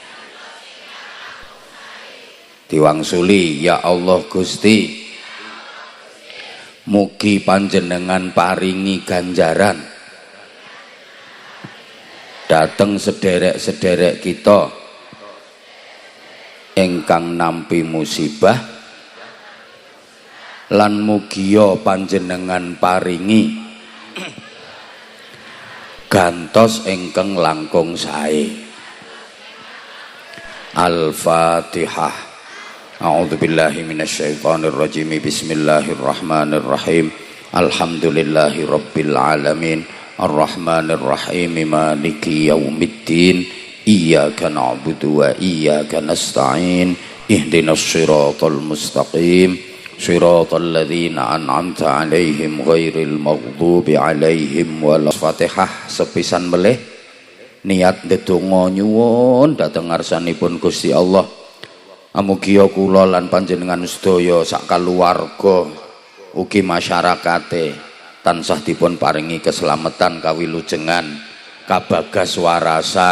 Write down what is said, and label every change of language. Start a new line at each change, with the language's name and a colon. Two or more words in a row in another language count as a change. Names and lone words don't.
Javanese: Diwangsuli,
Arabic: يا الله
Javanese: Gusti, mugi panjenengan paringi ganjaran dateng sederek-sederek kita ingkang nampi musibah, lan mugia panjenengan paringi gantos ingkang langkung sae.
Arabic: Al-Fatihah. أعوذ بالله من الشيطان الرجيم بسم الله الرحمن الرحيم. الحمد لله رب العالمين. الرحمن الرحيم مالك يوم الدين. إياك نعبد وإياك نستعين. اهدنا الصراط المستقيم صراط الذين أنعمت عليهم غير المغضوب عليهم وال.
Javanese: Fatihah sepisan melih niat ndedonga nyuwun dhateng ngarsanipun Gusti Allah. Amugia kula lan panjenengan sedaya sak kaluwarga ugi masyarakate tansah dipun paringi keselamatan, kawilujengan, kabagas warasan.